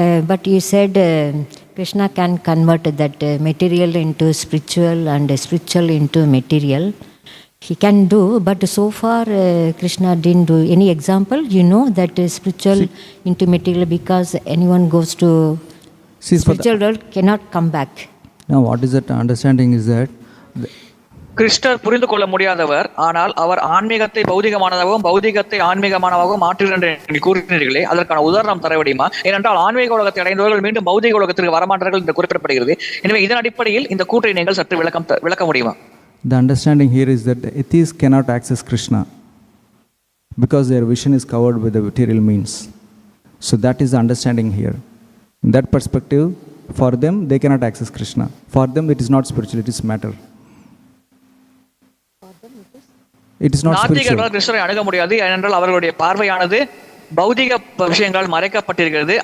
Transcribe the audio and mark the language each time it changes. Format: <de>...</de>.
<en>But you said Krishna can convert that material into spiritual and spiritual into material. He can do, but so far Krishna didn't do any example. You know that spiritual into material, because anyone goes to spiritual world cannot come back. Now what is that understanding is that</en> <ta>கிருஷ்ணர் புரிந்து கொள்ள முடியாதவர், ஆனால் அவர் ஆன்மீகத்தை பௌதிகமானதாகவும் பௌதிகத்தை ஆன்மீகமானதாகவும் மாற்றுகின்ற கூறினீர்களே, அதற்கான உதாரணம் தர முடியுமா? ஏனென்றால் ஆன்மீக உலகத்தை அடைந்தவர்கள் மீண்டும் பௌதிக உலகத்திற்கு வரமாட்டார்கள் என்று குறிப்பிடப்படுகிறது. எனவே இதன் அடிப்படையில் இந்த கூற்றை நீங்கள் சற்று விளக்க முடியுமா?</ta> <en>The understanding here is that the atheists cannot access Krishna because their vision is covered with the material means. So that is the understanding here. In that perspective, for them they cannot access Krishna. For them it is not spiritual, it is matter. It is not spiritual.</en> <ta>நாத்திகர்களால் கிருஷ்ணரை அணுக முடியாது, ஏனென்றால் அவர்களுடைய பார்வையானது பௌதிக விஷயங்களால் மறைக்கப்பட்டிருக்கிறது.</ta>